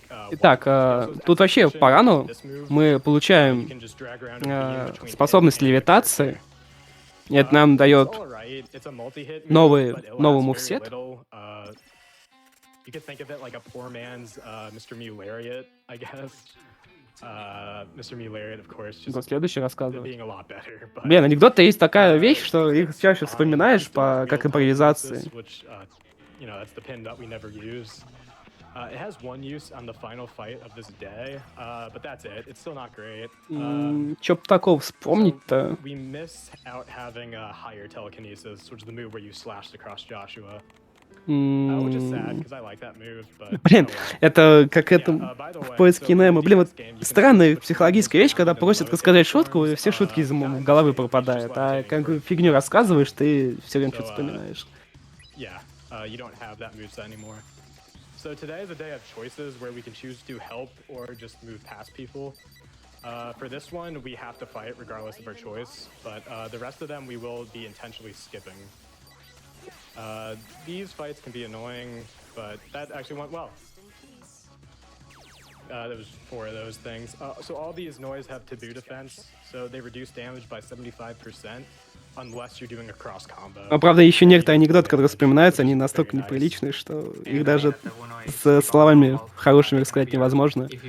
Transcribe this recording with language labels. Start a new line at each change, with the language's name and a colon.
Russian: Итак, тут вообще по рану мы получаем способность левитации. И это нам дает новый мувсет.
English: You could think of it like a poor man's Mr. Mew Lariat, I guess. Mr. Mew Lariat, of course, just
Russian: Следующий рассказывает.
English: being a lot better. But,
Russian: Блин, анекдоты есть такая вещь, что их чаще вспоминаешь как импровизации.
English: Which, you know, that's the pin that we never use. It has one use on the final fight of this day, but that's it. It's still not great.
Russian: Чё б такого вспомнить-то?
English: We miss out having a higher telekinesis, which is the move where you slashed across Joshua. Which is sad, because I like that move, but...
Russian: Блин, это как это в поиске Немо. Блин, вот странная психологическая вещь, когда просят рассказать шутку, и все шутки из головы пропадают. А какую фигню рассказываешь, ты все время что-то вспоминаешь.
English: Yeah, you don't have that moveset anymore. So today is a day of choices where we can choose to help or just move past people. For this one, we have to fight regardless of our choice, but the rest of them we will be intentionally skipping. These fights can be annoying, but that actually went well. There was 4 of those things. So all these noise have taboo defense, so they reduce damage by 75%, unless you're doing a cross combo.
Russian: А правда, еще некоторые анекдоты, которые вспоминаются, они настолько неприличные, что их даже с словами хорошими рассказать невозможно.